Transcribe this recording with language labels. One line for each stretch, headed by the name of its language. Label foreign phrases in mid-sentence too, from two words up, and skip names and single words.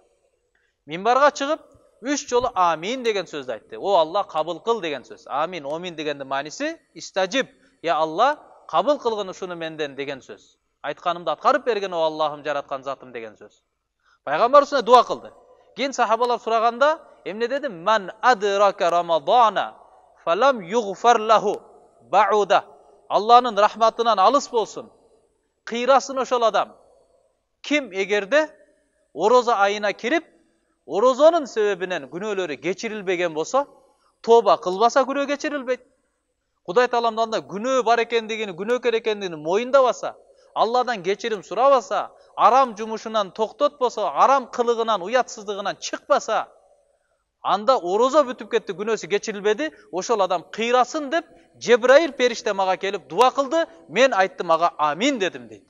Kyrgyz: Минбарга чыгып 3 жолу амин деген сөздү айтты. О Алла, кабыл кыл деген сөз. Амин, омин дегендин мааниси
Arabic: استجب يا الله,
Kyrgyz: кабыл кылгын ушуну менден деген сөз. Айтканымды аткарып берген о Аллахым, жараткан затым деген сөз. Пайгамбар үстүнө дуа кылды. Кийин сахабалар сураганда эмне деди?
Arabic: من أدرك رمضان فلم يغفر له بعده.
Kyrgyz: Алланын рахматынан алыс болсун, кыйрасын ошол адам. Ким эгерде орозо айына кирип, орозонун себебинен күнөөлөрү кечирилбеген болсо, тооба кылбаса күнөө кечирилбейт. Кудай Тааламдан да күнөө бар экендигин, күнөөкөр экендигин моюндабаса, Алладан кечирим сурабаса, арам жумушунан токтотпосо, арам кылыгынан, уятсыздыгынан чыкпаса, анда орозо бүтүп кетти, күнөөсү кечирилбеди, ошол адам кыйрасын деп Жебраил периште мага келип дуа кылды, мен айттым ага амин дедим дейт.